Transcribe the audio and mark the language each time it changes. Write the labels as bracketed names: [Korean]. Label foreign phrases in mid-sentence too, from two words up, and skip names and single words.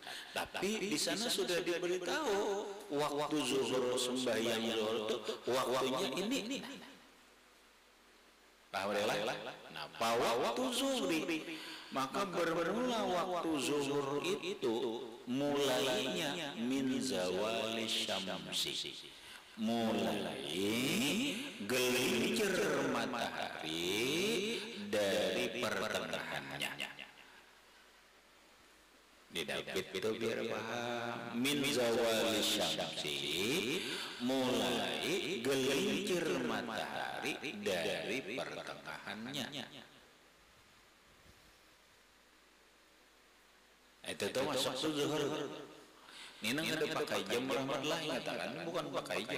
[Indonesian] Tapi di sana sudah diberitahu waktu zuhur, sembahyang zuhur itu waktunya ini. Paham lah? Nah, waktu zuhri, maka bermula waktu zuhur itu mulainya [Arabic] من زوال الشمس, [Indonesian] mulai gelincir matahari dari pertengahannya. Didapit itu biar paham. [Arabic] من زوال الشمس, [Indonesian] mulai gelincir matahari dari pertengahannya. Itu tuh masuk zuhur. Ini nggak ada pakai jam, rahmatullah mengatakan bukan pakai jam.